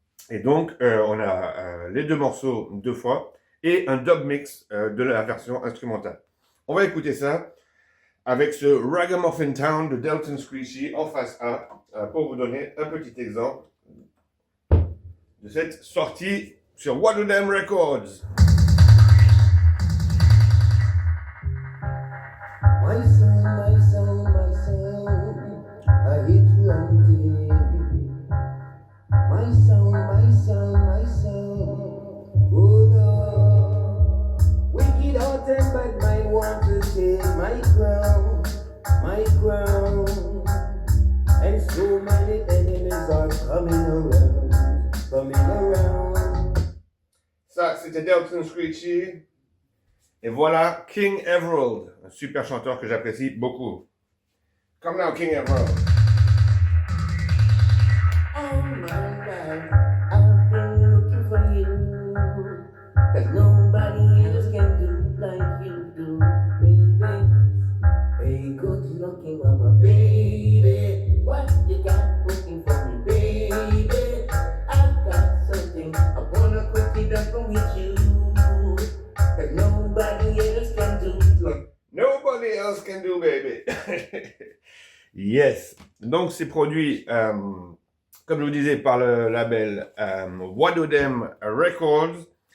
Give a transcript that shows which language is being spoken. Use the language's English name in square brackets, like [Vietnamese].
[French] Et donc, on a les deux morceaux deux fois et un dub mix de la version instrumentale. On va écouter ça avec ce Ragamuffin Town de Delton Screechy en face A, pour vous donner un petit exemple de cette sortie sur Wadudem Records. [English] My son, my son, my son, I hate running. My son, my son, my son, oh no. Wicked heart and bad mind want to take my crown, my crown. And so many enemies are coming around, coming around. [French] Ça, c'était Delton Screechy. Et voilà King Everald, un super chanteur que j'apprécie beaucoup. [English] Come now, King Everald. Oh my God, I've been looking for you, 'cause nobody else can do like you do, baby. Hey, good looking mama, baby. What you got cooking for me, baby? I've got something I wanna cook it up with you, 'cause nobody else can do like Nobody else can do, baby. Yes. [French] Donc, c'est produit, comme je vous disais, par le label Wadodem Records.